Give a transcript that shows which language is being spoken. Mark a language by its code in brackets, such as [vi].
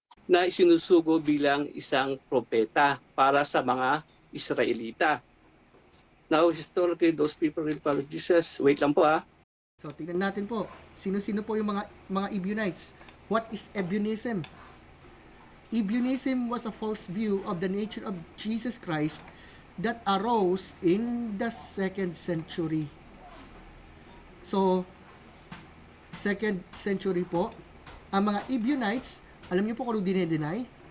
[tl] na isinusugo bilang isang propeta para sa mga Israelita. [en] Now, historically, those people will follow Jesus. [tl] Wait lang po So, tingnan natin po. Sino-sino po yung mga Ebionites? [en] What is Ebionism? Ebionism was a false view of the nature of Jesus Christ that arose in the 2nd century. [tl] So, 2nd century po, ang mga Ebionites, alam niyo po kung ano dinedeny?